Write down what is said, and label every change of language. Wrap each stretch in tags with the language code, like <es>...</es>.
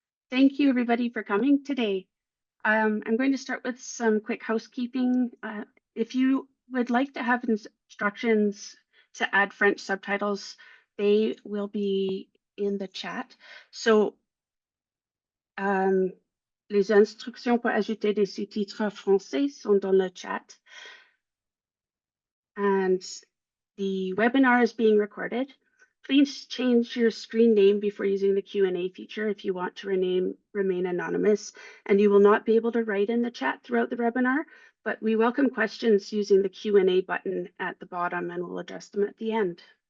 <en>Thank you, everybody, for coming today. I'm going to start with some quick housekeeping. If you would like to have instructions to add French subtitles, they will be in the chat.</en> <fr>So, les instructions pour ajouter des sous-titres français sont dans le chat.</fr> <en>And the webinar is being recorded. Please change your screen name before using the Q&A feature if you want to remain anonymous, and you will not be able to write in the chat throughout the webinar, but we welcome questions using the Q&A button at the bottom, and we'll address them at the end.</en>